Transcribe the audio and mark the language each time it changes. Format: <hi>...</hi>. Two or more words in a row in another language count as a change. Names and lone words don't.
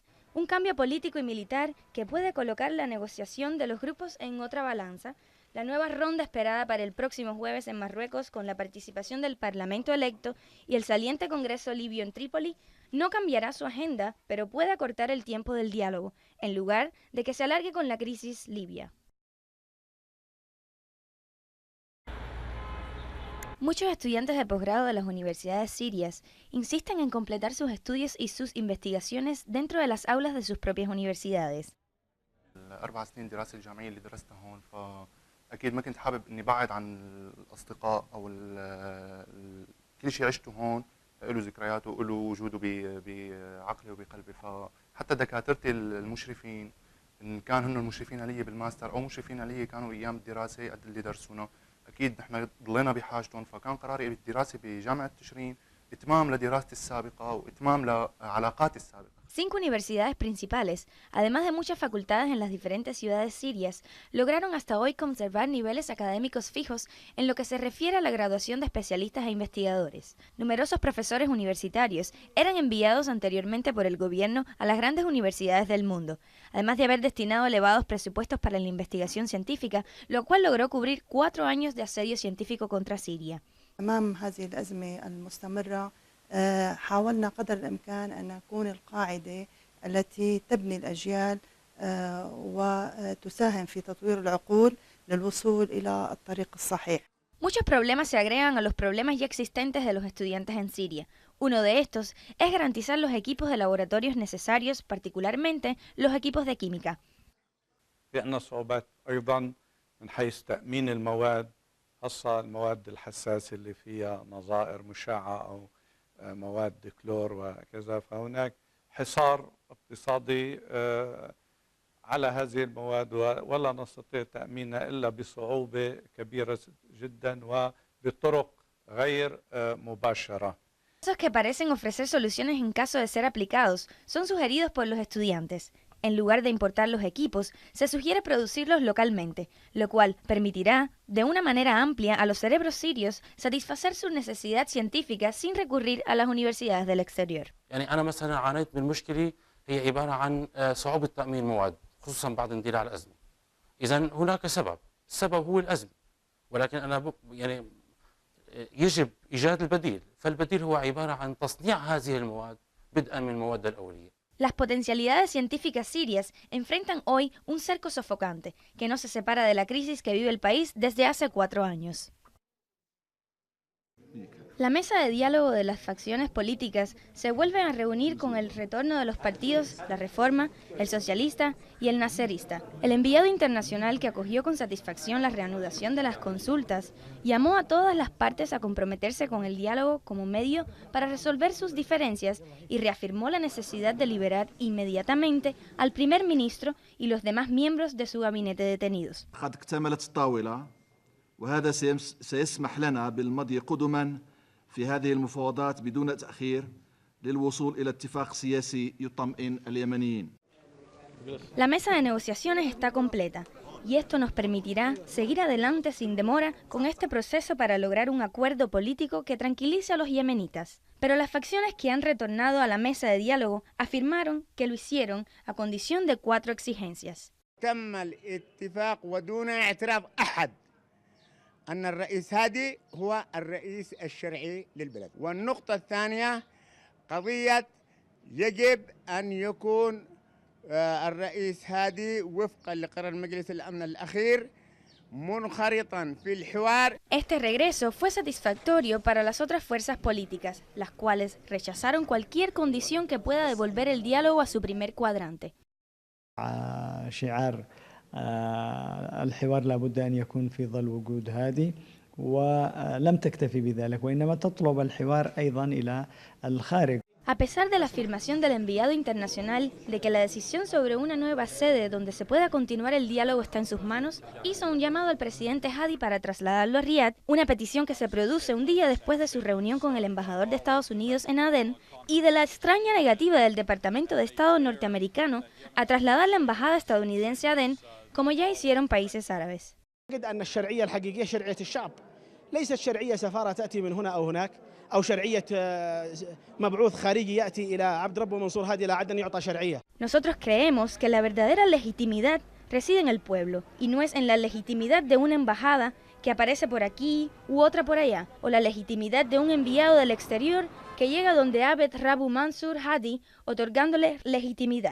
<es>Un cambio político y militar que puede colocar la negociación de los grupos en otra balanza, la nueva ronda esperada para el próximo jueves en Marruecos con la participación del Parlamento electo y el saliente Congreso libio en Trípoli, no cambiará su agenda, pero puede acortar el tiempo del diálogo, en lugar de que se alargue con la crisis libia. Muchos estudiantes de posgrado de las universidades sirias insisten en completar sus estudios y sus investigaciones dentro de las aulas de sus propias universidades.</es> <ar>4 سنين دراسة الجامعية اللي درستها هون فأكيد ما كنت حابب إني بعد عن الأصدقاء أو كل شيء عشته هون له ذكرياته وله وجوده بعقلي وبقلبي فحتى دكاترتي المشرفين إن كان هن المشرفين علي بالماستر أو مشرفين علي كانوا أيام الدراسة قد اللي درسونا أكيد نحن ضلينا بحاجتهم فكان قراري بالدراسة بجامعة تشرين إتمام لدراستي السابقة وإتمام لعلاقاتي السابقة.</ar> <es>5 universidades principales, además de muchas facultades en las diferentes ciudades sirias, lograron hasta hoy conservar niveles académicos fijos en lo que se refiere a la graduación de especialistas e investigadores. Numerosos profesores universitarios eran enviados anteriormente por el gobierno a las grandes universidades del mundo, además de haber destinado elevados presupuestos para la investigación científica, lo cual logró cubrir 4 años de asedio científico contra Siria.</es> <ar>أمام هذه الأزمة المستمرة حاولنا قدر الإمكان أن نكون القاعدة التي تبني الأجيال وتساهم في تطوير العقول للوصول إلى الطريق الصحيح.</ar> <es>Muchos problemas se agregan a los problemas ya existentes de los estudiantes en Siria. Uno de estos es garantizar los equipos de laboratorios necesarios, particularmente los equipos de química.</es> <ar>في صعوبات أيضا من حيث تأمين المواد، خاصة المواد الحساسة اللي فيها نظائر مشعة أو مواد كلور وكذا، فهناك حصار اقتصادي على هذه المواد ولا نستطيع تأمينها إلا بصعوبة كبيرة جدا وبطرق غير مباشرة.</ar> <es>Casos que parecen ofrecer soluciones en caso de ser aplicados son sugeridos por los estudiantes. En lugar de importar los equipos, se sugiere producirlos localmente, lo cual permitirá, de una manera amplia, a los cerebros sirios satisfacer su necesidad científica sin recurrir a las universidades del exterior.</es> <ar>يعني أنا مثلا عانيت من مشكلة هي عبارة عن صعوبة تأمين مواد خصوصا بعد اندلاع الأزمة. إذا هناك سبب، السبب هو الأزمة، ولكن أنا يعني يجب إيجاد البديل، فالبديل هو عبارة عن تصنيع هذه المواد بدءا من المواد الأولية.</ar> <es>Las potencialidades científicas sirias enfrentan hoy un cerco sofocante que no se separa de la crisis que vive el país desde hace 4 años. La mesa de diálogo de las facciones políticas se vuelve a reunir con el retorno de los partidos La Reforma, el Socialista y el Nasserista. El enviado internacional que acogió con satisfacción la reanudación de las consultas llamó a todas las partes a comprometerse con el diálogo como medio para resolver sus diferencias y reafirmó la necesidad de liberar inmediatamente al primer ministro y los demás miembros de su gabinete detenidos.</es> <ar>قد اكتملت الطاولة وهذا سيسمح لنا بالمضي قدما في هذه المفاوضات بدون تأخير للوصول إلى اتفاق سياسي يطمئن اليمنيين.</ar> <es>La mesa de negociaciones está completa y esto nos permitirá seguir adelante sin demora con este proceso para lograr un acuerdo político que tranquilice a los yemenitas. Pero las facciones que han retornado a la mesa de diálogo afirmaron que lo hicieron a condición de 4 exigencias.</es> <ar>تم الاتفاق ودون اعتراض أحد أن الرئيس هادي هو الرئيس الشرعي للبلد. والنقطة الثانية قضية يجب أن يكون الرئيس هادي وفقا لقرار مجلس الأمن الأخير منخرطا في الحوار.</ar> <es>Este regreso fue satisfactorio para las otras fuerzas políticas, las cuales rechazaron cualquier condición que pueda devolver el diálogo a su primer cuadrante.</es> <ar>شعار الحوار لابد أن يكون في ظل وجود هادي ولم تكتفي بذلك وإنما تطلب الحوار أيضا إلى الخارج.</ar> <es>A pesar de la afirmación del enviado internacional de que la decisión sobre una nueva sede donde se pueda continuar el diálogo está en sus manos, hizo un llamado al presidente Hadi para trasladarlo a Riad, una petición que se produce un día después de su reunión con el embajador de Estados Unidos en Adén y de la extraña negativa del Departamento de Estado norteamericano a trasladar la embajada estadounidense a Adén, como ya hicieron países árabes.</es> <ar>ليست شرعية سفارة تأتي من هنا أو هناك أو شرعية مبعوث خارجي يأتي إلى عبد ربه منصور هادي لا عدن يعطى شرعية.</ar> <es>Nosotros creemos que la verdadera legitimidad reside en el pueblo y no es en la legitimidad de una embajada que aparece por aquí u otra por allá, o la legitimidad de un enviado del exterior que llega donde Abed Rabu Mansur Hadi otorgándole legitimidad.</es>